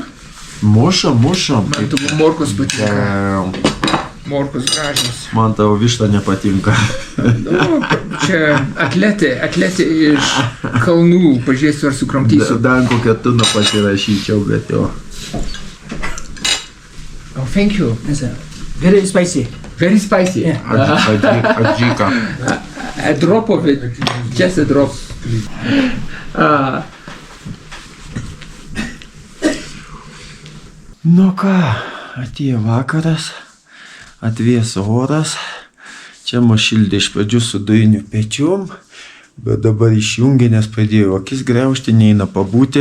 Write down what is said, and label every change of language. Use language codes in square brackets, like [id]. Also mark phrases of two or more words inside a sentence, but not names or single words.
[lt] Mušam. Man tavo morkos patinka. Morkos gražios. Man tavo višta nepatinka. Nu, čia atletė iš kalnų. Pažiūrėsiu, ar sukramtysiu. Dar kokią tuną pasirašyčiau, bet jo. [en] Oh, thank you. Very spicy. Very spicy. Adžika. A drop of it. Just a drop. [lt] Nu ką, atėjo vakaras, atvėso oras. Čia mus šildė iš pradžių su dujiniu pečium, bet dabar išjungė, nes pradėjo akis greužti, neina pabūti.